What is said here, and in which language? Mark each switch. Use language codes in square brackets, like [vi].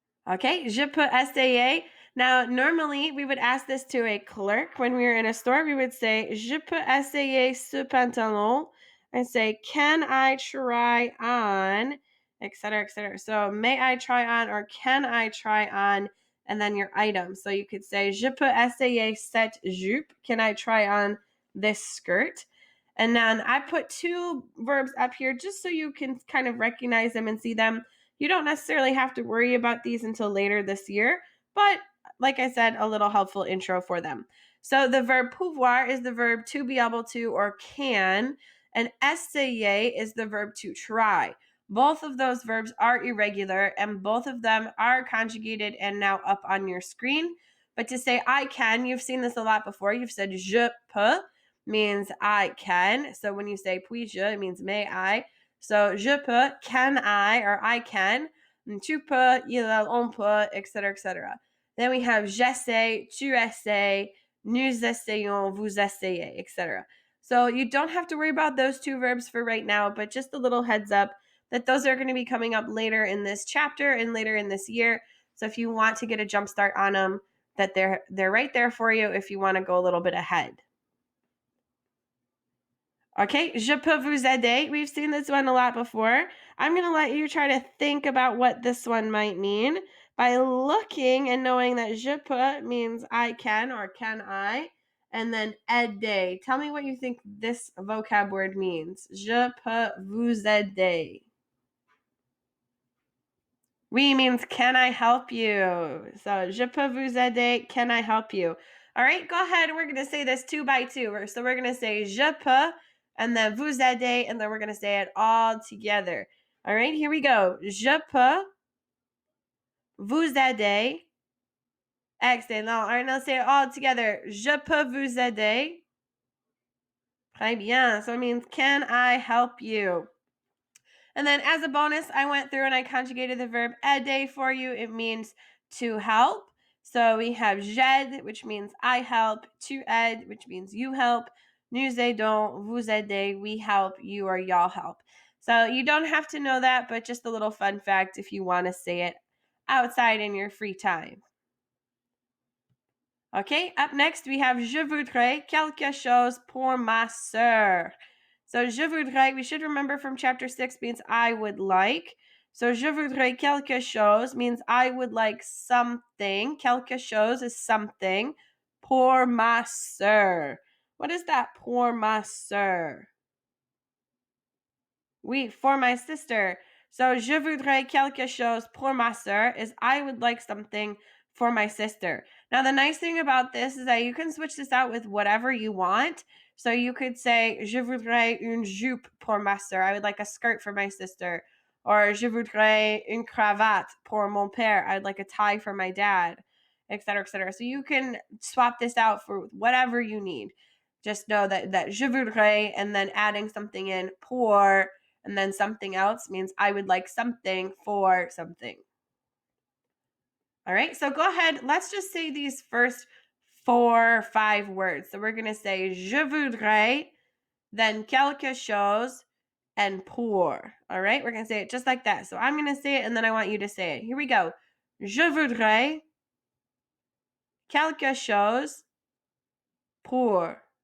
[en] Okay, [fr] je peux essayer. [en] Now, normally we would ask this to a clerk when we were in a store. We would say, [fr] je peux essayer ce pantalon, [en] and say, can I try on, etc., etc. So, may I try on or can I try on, and then your item. So you could say, [fr] je peux essayer cette jupe. [en] Can I try on this skirt? And then I put 2 verbs up here just so you can kind of recognize them and see them. You don't necessarily have to worry about these until later this year, but like I said, a little helpful intro for them. So the verb pouvoir is the verb to be able to or can, and essayer is the verb to try. Both of those verbs are irregular and both of them are conjugated and now up on your screen. But to say I can, you've seen this a lot before. You've said [fr] je peux [en] means I can. So when you say [fr] puis-je, [en] it means may I. So [fr] je peux, [en] can I, or I can. [fr] Tu peux, il, on peut, etc., etc. [en] Then we have [fr] j'essaie, tu essaies, nous essayons, vous essayez, etc. [en] So you don't have to worry about those 2 verbs for right now, but just a little heads up that those are going to be coming up later in this chapter and later in this year. So if you want to get a jump start on them, that they're right there for you if you want to go a little bit ahead. Okay, [fr] je peux vous aider. [en] We've seen this one a lot before. I'm going to let you try to think about what this one might mean by looking and knowing that [fr] je peux [en] means I can or can I, and then aider. Tell me what you think this vocab word means. [fr] Je peux vous aider. Oui [en] means can I help you? So [fr] je peux vous aider, [en] can I help you? All right, go ahead. We're going to say this 2 by 2. So we're going to say [fr] je peux [en] and then [fr] vous aider, [en] and then we're going to say it all together. All right, here we go. [fr] Je peux vous aider. Excellent. [en] All right, now say it all together. [fr] Je peux vous aider. Très bien. [en] So it means can I help you? And then as a bonus, I went through and I conjugated the verb aider for you. It means to help. So we have [fr] j'aide, [en] which means I help, [fr] tu aides, [en] which means you help, [fr] nous aidons, vous aidez, [en] we help, you or y'all help. So you don't have to know that, but just a little fun fact if you want to say it outside in your free time. Okay, up next we have [fr] je voudrais quelque chose pour ma sœur. [en] So [fr] je voudrais, [en] we should remember from chapter 6 means I would like. So [fr] je voudrais quelque chose [en] means I would like something. [fr] Quelque chose [en] is something. [fr] Pour ma sœur. [en] What is that [fr] pour ma sœur? Oui, [en] for my sister. So [fr] je voudrais quelque chose pour ma sœur [en] is I would like something for my sister. Now, the nice thing about this is that you can switch this out with whatever you want. So you could say, [fr] je voudrais une jupe pour ma sœur. [en] I would like a skirt for my sister. [fr] Or je voudrais une cravate pour mon père. [en] I'd like a tie for my dad, etc., etc. So you can swap this out for whatever you need. Just know that [fr] je voudrais [en] and then adding something in pour and then something else means I would like something for something. All right, so go ahead. Let's just say these first 4 or 5 words. So we're going to say [fr] je voudrais, [en] then [fr] quelque chose, [en] and pour. All right, we're going to say it just like that. So I'm going to say it, and then I want you to say it. Here we go. [fr] Je voudrais quelque chose pour.